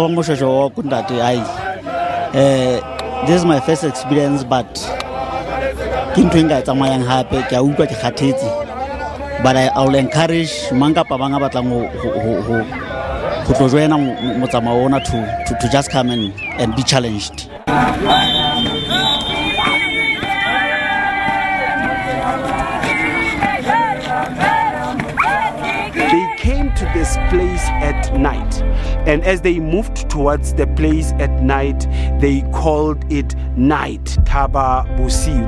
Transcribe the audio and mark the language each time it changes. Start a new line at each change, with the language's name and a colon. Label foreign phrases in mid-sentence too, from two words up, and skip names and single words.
English: This is my first experience, but
Southern Sotho: ke ntho e nka e tsamayang hape ke a utlwa ke kgathetse,
English: but I will encourage
Southern Sotho: mang kapa bang a batlang ho tlo joina motsamao ona
English: to just come and be challenged. They came to this place at night, and as they moved towards the place at night, they called it night, Thaba Bosiu.